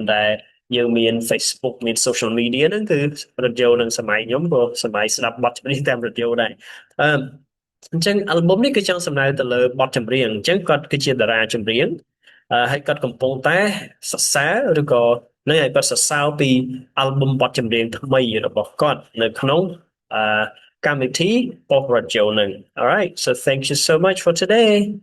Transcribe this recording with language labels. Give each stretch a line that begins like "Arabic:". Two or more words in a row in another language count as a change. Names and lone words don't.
Khmer: ដែលយើងមាន Facebook មាន social media ហ្នឹងគឺ radio នឹងសម័យខ្ញុំក៏សម័យស្ដាប់បទចម្រៀងតាម radio ដែរអញ្ចឹង album នេះគឺចង់សំដៅទៅលើបទចម្រៀងអញ្ចឹងគាត់គឺជាតារាចម្រៀងហើយគាត់កំពុងតែសរសើរឬក៏នឹងឲ្យគាត់សរសើរពី album បទចម្រៀងថ្មីរបស់គាត់នៅក្នុងកម្មវិធី Pop Radio នឹង
English: Alright so thank you so much for today